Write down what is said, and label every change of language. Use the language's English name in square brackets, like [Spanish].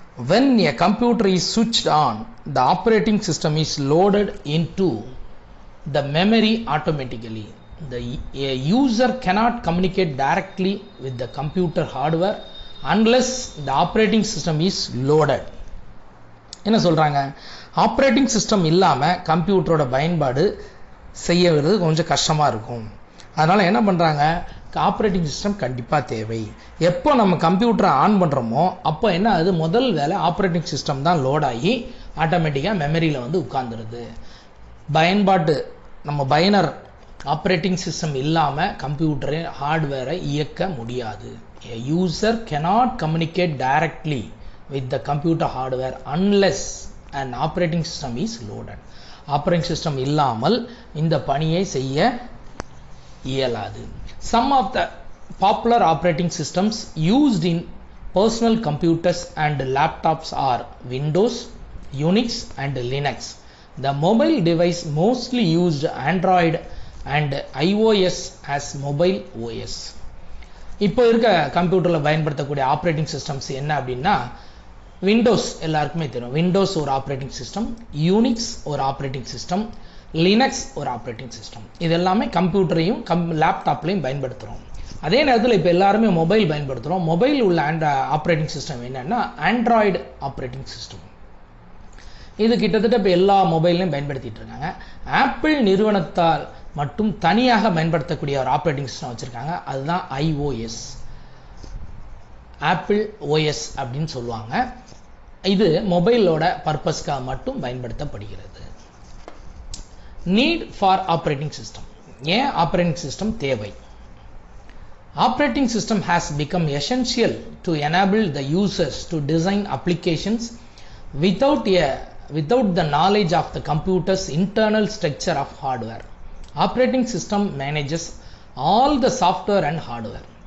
[English] When a computer is switched on, the operating system is loaded into the memory automatically. A user cannot communicate directly with the computer hardware unless the operating system is loaded. [Tamil] என்ன சொல்றாங்க, operating system இல்லாம கம்ப்யூட்டரோட பயன்பாடு செய்யறது கொஞ்சம் கஷ்டமா இருக்கும். அதனால என்ன பண்றாங்க, ஆப்ரேட்டிங் சிஸ்டம் கண்டிப்பா தேவை. எப்போ நம்ம கம்ப்யூட்டரை ஆன் பண்றோமோ அப்போ என்ன ஆகுது, முதல் வேலை ஆப்ரேட்டிங் சிஸ்டம் தான் லோட் ஆகி ஆட்டோமேட்டிக்கா மெமரியில வந்து உட்கார்ந்துருது. பயன்பாட்டு நம்ம பயனர் ஆப்ரேட்டிங் சிஸ்டம் இல்லாம கம்ப்யூட்டரை ஹார்ட்வேரை இயக்க முடியாது. [English] A user cannot communicate directly with the computer hardware unless an operating system is loaded. [Tamil] Operating system இல்லாமல் இந்த பணியை செய்ய இயலாது. [English] Some of the popular operating systems used in personal computers and laptops are Windows, Unix and Linux. The mobile device mostly used Android and iOS as mobile OS. [Tamil] இப்போ இருக்க கம்ப்யூட்டர்ல பயன்படுத்தக்கூடிய operating systems என்ன அப்படின்னா, விண்டோஸ் எல்லாருக்குமே தெரியும், Windows ஒரு operating system, Unix ஒரு ஆப்ரேட்டிங் சிஸ்டம், லினக்ஸ் ஒரு ஆப்ரேட்டிங் சிஸ்டம். இது எல்லாமே கம்ப்யூட்டரையும் லேப்டாப்லையும் பயன்படுத்துகிறோம். அதே நேரத்தில் இப்போ எல்லாருமே மொபைல் பயன்படுத்துகிறோம். மொபைல் உள்ள ஆப்ரேட்டிங் சிஸ்டம் என்னன்னா ஆண்ட்ராய்டு ஆப்ரேட்டிங் சிஸ்டம். இது கிட்டத்தட்ட இப்போ எல்லா மொபைல்லையும் பயன்படுத்திட்டு இருக்காங்க. ஆப்பிள் நிறுவனத்தால் மட்டும் தனியாக பயன்படுத்தக்கூடிய ஒரு ஆப்ரேட்டிங் சிஸ்டம் வச்சிருக்காங்க, அதுதான் iOS, ஆப்பிள் OS அப்படின்னு சொல்லுவாங்க. இது மொபைலோட பர்பஸ்க்காக மட்டும் பயன்படுத்தப்படுகிறது. [English] need for operating system, [Tamil] ஏன் ஆப்ரேட்டிங் சிஸ்டம் தேவை? [English] Operating system has become essential to enable the users to design applications without the knowledge of the computer's internal structure of hardware. Operating system manages all the software and hardware.